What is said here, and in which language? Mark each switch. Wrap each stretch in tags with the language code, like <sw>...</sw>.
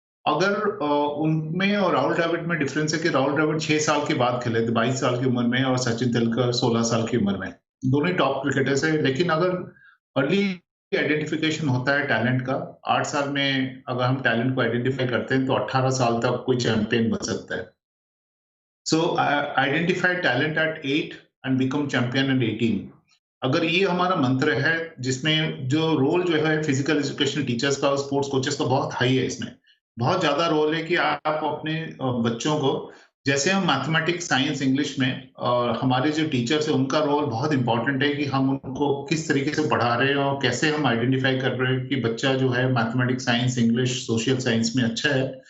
<hi>अगर उनमें और राहुल द्रविड़ में डिफरेंस है कि राहुल द्रविड़ 6 साल के बाद खेले थे, 22 साल की उम्र में, और सचिन तेंदुलकर 16 साल की उम्र में। दोनों ही टॉप क्रिकेटर्स है। लेकिन अगर अर्ली आइडेंटिफिकेशन होता है टैलेंट का, 8 साल में अगर हम टैलेंट को आइडेंटिफाई करते हैं तो 18 साल तक कोई चैंपियन बन सकता है।</hi> <en>So identify talent at 8 and become champion at 18।</en> <hi>अगर ये हमारा मंत्र है, जिसमें जो रोल जो है फिजिकल एजुकेशन टीचर्स का और स्पोर्ट्स कोचेस का बहुत हाई है, इसमें बहुत ज्यादा रोल है कि आप अपने बच्चों को, जैसे हम मैथमेटिक्स, साइंस, इंग्लिश में, और हमारे जो टीचर्स है उनका रोल बहुत इंपॉर्टेंट है कि हम उनको किस तरीके से पढ़ा रहे हैं और कैसे हम आइडेंटिफाई कर रहे हैं कि बच्चा जो है mathematics, science, English, social science में अच्छा है।</hi>